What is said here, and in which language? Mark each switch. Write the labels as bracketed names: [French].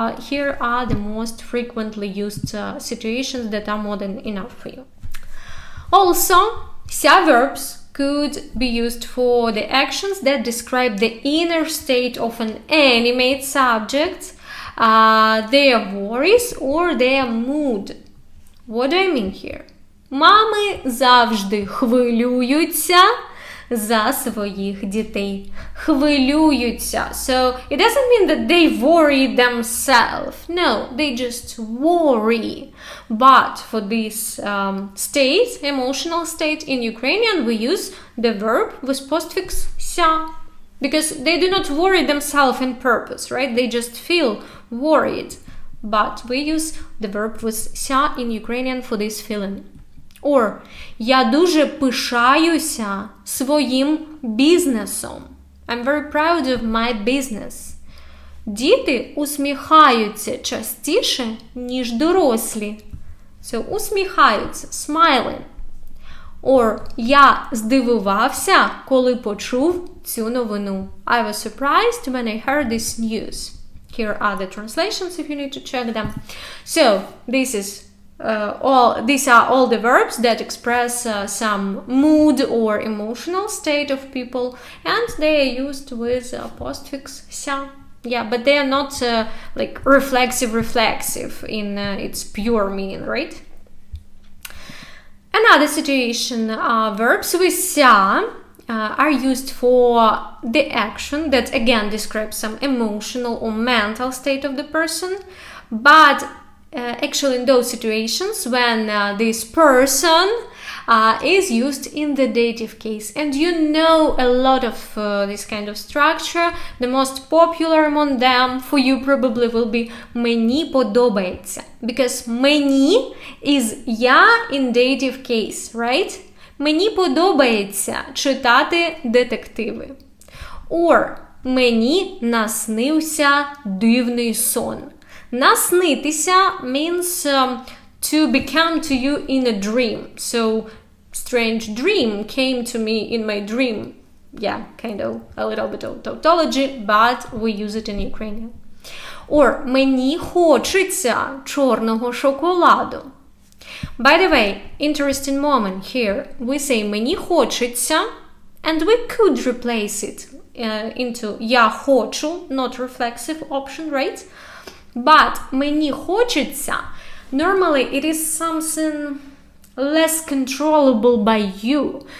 [English] Here are the most frequently used situations that are more than enough for you. Also, СЯ-verbs could be used for the actions that describe the inner state of an animate subject, their worries or their mood. What do I mean here? [Ukrainian] Мами завжди хвилюються за своїх дітей. Хвилюються. [English] So it doesn't mean that they worry themselves. No, they just worry. But for this state, emotional state in Ukrainian, we use the verb with postfix ся. Because they do not worry themselves on purpose, right? They just feel worried. But we use the verb with ся in Ukrainian for this feeling. [Ukrainian] Or, я дуже пишаюся своїм бізнесом. [English] I'm very proud of my business. [Ukrainian] Діти усміхаються частіше, ніж дорослі. [English] So, усміхаються, smiling. [Ukrainian] Or, я здивувався, коли почув цю новину. [English] I was surprised when I heard this news. Here are the translations if you need to check them. So, these are all the verbs that express some mood or emotional state of people, and they are used with postfix ся. Yeah, but they are not like reflexive in its pure meaning, right? Another situation, verbs with ся are used for the action that again describes some emotional or mental state of the person, but actually in those situations when this person is used in the dative case. And you know a lot of this kind of structure. The most popular among them for you probably will be [Ukrainian] мені подобається. [English] Because мені is я in dative case, right? [Ukrainian] Мені подобається читати детективи. Or мені наснився дивний сон. [English] Наснитися means to become to you in a dream. So, strange dream came to me in my dream. Yeah, kind of a little bit of tautology, but we use it in Ukrainian. [Ukrainian] Or, мені хочеться чорного шоколаду. [English] By the way, interesting moment here. We say [Ukrainian] мені хочеться, [English] and we could replace it into [Ukrainian] я хочу, [English] not reflexive option, right? But [Ukrainian] мені хочеться, [English] normally it is something less controllable by you.